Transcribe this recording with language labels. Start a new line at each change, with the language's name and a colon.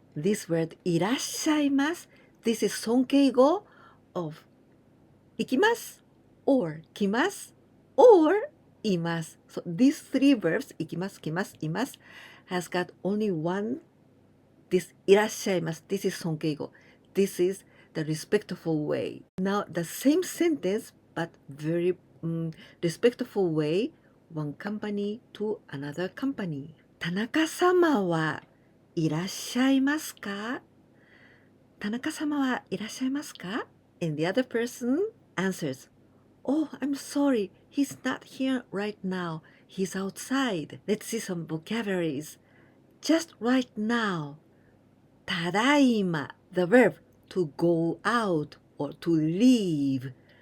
English: This word いらっしゃいます.This is 尊敬語 of 行きます or 来ます or います. So these 3 verbs 行きます、来ます、います has got only one, this いらっしゃいます. This is 尊敬語. This is the respectful way. Now the same sentence but very respectful way, one company to another company.
Japanese: 田中様はいらっしゃいますか? 田中様はいらっしゃいますか?
English: And the other person answers, Oh, I'm sorry, he's not here right now. He's outside. Let's see some vocabularies. Just right now. ただいま, the verb to go out or to leave.